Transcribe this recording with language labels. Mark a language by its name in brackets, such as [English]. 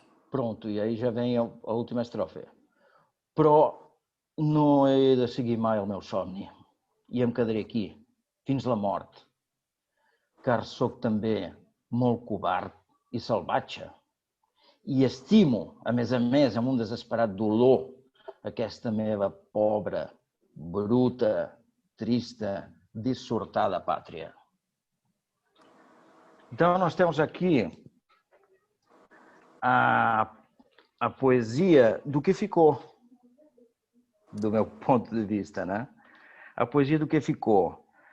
[Portuguese] Pronto, e aí já vem a última estrofe. [Catalan] Però no he de seguir mai el meu somni i em quedaré aquí, fins la mort, car sóc també molt covard i salvatge. I estimo, a més, amb un desesperat dolor, aquesta meva pobra, bruta, trista, dissortada pátria. [Portuguese] Então, nós temos aqui a poesia do que ficou, do meu ponto de vista, né? A poesia do que ficou.